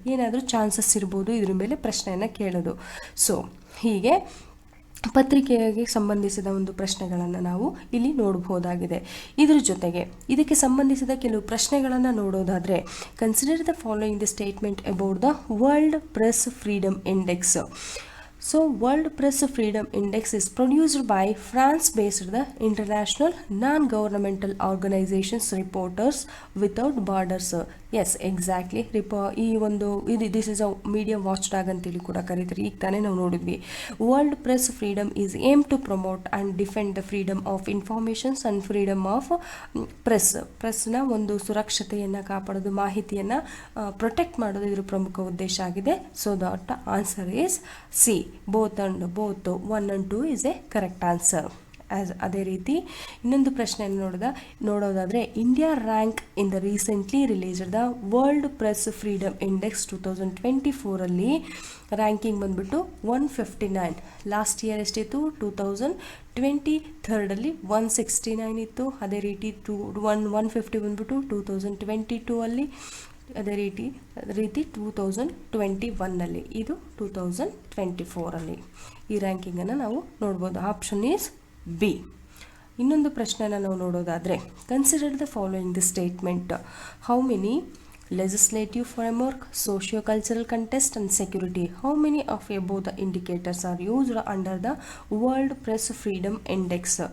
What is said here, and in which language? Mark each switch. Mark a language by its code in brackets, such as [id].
[kn] ಏನಾದರೂ ಚಾನ್ಸಸ್ ಇರ್ಬೋದು ಇದ್ರ ಮೇಲೆ ಪ್ರಶ್ನೆಯನ್ನು ಕೇಳೋದು. ಸೊ ಹೀಗೆ ಪತ್ರಿಕೆಗೆ ಸಂಬಂಧಿಸಿದ ಒಂದು ಪ್ರಶ್ನೆಗಳನ್ನು ನಾವು ಇಲ್ಲಿ ನೋಡಬಹುದಾಗಿದೆ. ಇದ್ರ ಜೊತೆಗೆ ಇದಕ್ಕೆ ಸಂಬಂಧಿಸಿದ ಕೆಲವು ಪ್ರಶ್ನೆಗಳನ್ನು ನೋಡೋದಾದರೆ, [en] Consider the following the statement about the world press freedom index. So World Press Freedom Index is produced by France-based the International Non-Governmental Organizations Reporters Without Borders. Yes exactly [kn] ಈ ಒಂದು [en] this is a media watchdog [kn] ಅಂತೇಳಿ ಕೂಡ ಕರೀತಾರೆ. ಈಗ ತಾನೇ ನಾವು ನೋಡಿದ್ವಿ. [en] world press freedom is aim to promote and defend the freedom of informations and freedom of ಪ್ರೆಸ್ನ [kn] ಒಂದು ಸುರಕ್ಷತೆಯನ್ನು ಕಾಪಾಡೋದು, ಮಾಹಿತಿಯನ್ನು ಪ್ರೊಟೆಕ್ಟ್ ಮಾಡೋದು ಇದರ ಪ್ರಮುಖ ಉದ್ದೇಶ ಆಗಿದೆ. [en] So that answer is C. Both 1 and 2 is a correct answer. [kn] ಅದೇ ರೀತಿ ಇನ್ನೊಂದು ಪ್ರಶ್ನೆಯನ್ನು ನೋಡೋದಾದರೆ, [en] India rank in the recently released the world press freedom index 2024 ranking [kn] ಬಂದ್ಬಿಟ್ಟು [en] 159. Last year [kn] ಎಷ್ಟಿತ್ತು? 2023 169 ಇತ್ತು. ಅದೇ ರೀತಿ 150 ಬಂದ್ಬಿಟ್ಟು 2022 ಅದೇ ರೀತಿ 2021 ಇದು 2024 ಈ ರ್ಯಾಂಕಿಂಗನ್ನು ನಾವು ನೋಡ್ಬೋದು. [en] Option is B. [kn] ಇನ್ನೊಂದು ಪ್ರಶ್ನೆನ ನಾವು ನೋಡೋದಾದರೆ, [en] Consider the following the statement. How many legislative framework, socio-cultural context and security. How many of above the indicators are used under the World Press Freedom Index?